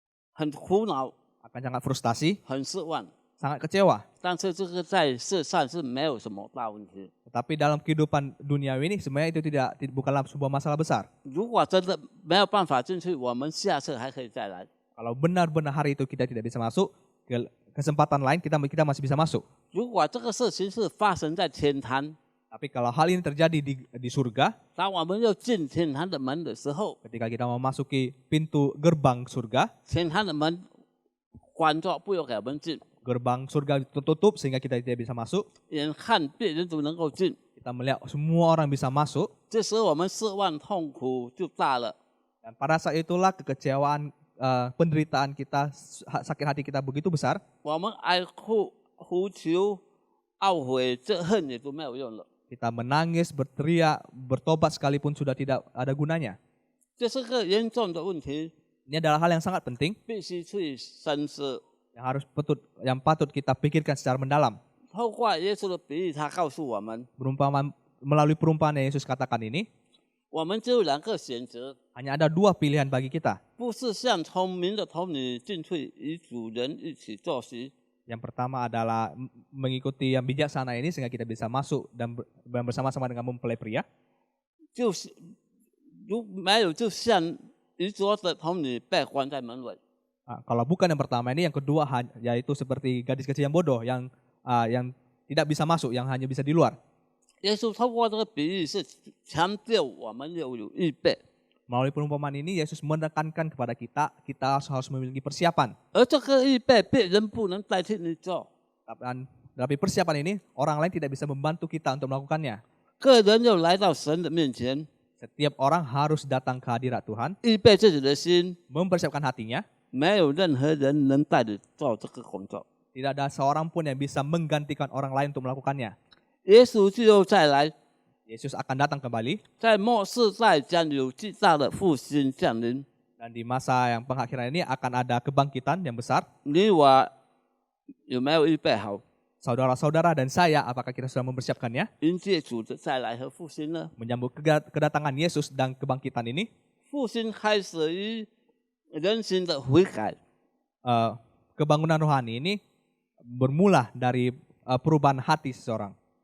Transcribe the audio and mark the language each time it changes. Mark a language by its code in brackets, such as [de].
[zh] 很苦恼， [id] akan sangat frustasi, [zh] 很失望。 [id] sangat kecewa. [zh] 但是这个在世上是没有什么大问题。 [id] Tetapi dalam kehidupan duniawi ini sebenarnya itu bukanlah sebuah masalah besar. [zh] 如果真的没有办法进去，我们下次还可以再来。 [id] Kalau benar-benar hari itu kita tidak bisa masuk, kesempatan lain kita masih bisa masuk. [zh] 如果这个事情是发生在天堂， [id] Tapi kalau hal ini terjadi di surga, [zh] 当我们要进天堂的门的时候， [id] ketika kita memasuki pintu gerbang surga, [zh] 天堂的门关着，不要给我们进， [id] gerbang surga tertutup sehingga kita tidak bisa masuk. [zh] 眼看别人都能够进， [id] Kita melihat semua orang bisa masuk, [zh] 这时候我们失望痛苦就大了。 [id] dan pada saat itulah kekecewaan, penderitaan kita, sakit hati kita begitu besar. [zh] 我们哀哭、呼求、懊悔、这恨也都没有用了。 [id] Kita menangis, berteriak, bertobat sekalipun sudah tidak ada gunanya. [zh] 这是个严重的问题， [id] Ini adalah hal yang sangat penting [zh] 必须去深思。 [id] yang patut kita pikirkan secara mendalam. [zh] 透过耶稣的比喻，他告诉我们， [id] Melalui perumpamaan yang Yesus katakan ini, [zh] 我们只有两个选择， [id] hanya ada dua pilihan bagi kita. [zh] 不是像聪明的童女进去与主人一起坐席， [id] Yang pertama adalah mengikuti yang bijaksana ini sehingga kita bisa masuk dan bersama-sama dengan mempelai pria. [zh] 就是如没有，就像愚拙的童女被关在门外。 [id] Kalau bukan yang pertama ini, yang kedua yaitu seperti gadis kecil yang bodoh yang tidak bisa masuk, yang hanya bisa di luar. [zh] 耶稣透过这个比喻是强调我们要有预备， [id] Melalui perumpamaan ini, Yesus menekankan kepada kita harus memiliki persiapan. [zh] 而这个预备别人不能代替你做。 [id] Tapi persiapan ini, orang lain tidak bisa membantu kita untuk melakukannya. [zh] 个人要来到神的面前， [id] Setiap orang harus datang ke hadirat Tuhan, [zh] 预备自己的心， [id] mempersiapkan hatinya. [zh] 没有任何人能代你做这个工作。 [id] Tidak ada seorang pun yang bisa menggantikan orang lain untuk melakukannya. [zh] 耶稣就要再来， [id] Yesus akan datang kembali, [zh] 在末世代将有巨大的复兴降临。 [id] dan di masa yang pengakhiran ini akan ada kebangkitan yang besar. [zh] 你我有没有预备好 [id] Saudara-saudara dan saya, apakah kita sudah mempersiapkannya? [zh] 迎接主的再来和复兴呢？ [id] Menyambut kedatangan Yesus dan kebangkitan ini, [zh] 复兴开始于人心的悔改， [id] kebangunan rohani ini bermula dari perubahan hati seseorang.